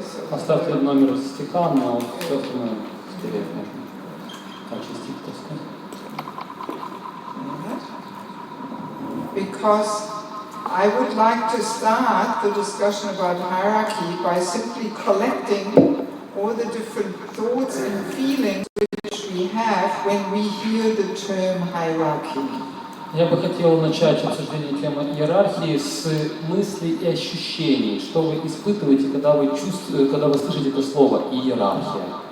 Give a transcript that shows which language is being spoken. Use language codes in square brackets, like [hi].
[ru] Оставьте номер стиха, но все остальное стереть можно. Очистить доску. [en] Because I would like to start the discussion about hierarchy by simply collecting all the different thoughts and feelings which we have when we hear the term hierarchy. [ru] Я бы хотел начать обсуждение темы иерархии с мыслей и ощущений, что вы испытываете, когда вы слышите это слово иерархия.